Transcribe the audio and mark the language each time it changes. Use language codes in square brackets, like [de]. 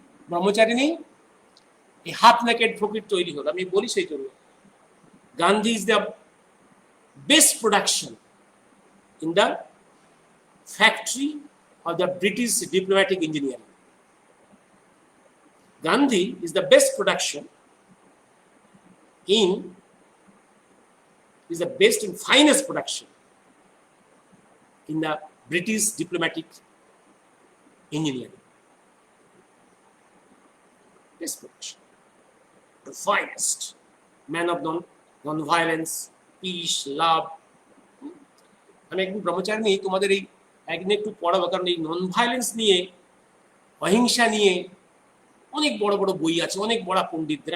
[bn] ব্রহ্মচারিণী এই half naked ফকির তৈরি হলো। আমি বলি সেই জন্য [en] Gandhi is the best production in the factory of the British diplomatic engineering. Gandhi is the best production is the best and finest production in the British diplomatic engineering. Best production, the finest, man of non-violence, peace, love. [bn] আমি একদম ব্রহ্মচারিণী তোমাদের এই একদিন একটু পড়াবো, কারণ এই non violence নিয়ে, অহিংসা নিয়ে অনেক বড় বড় বই আছে, অনেক বড় পণ্ডিতদের।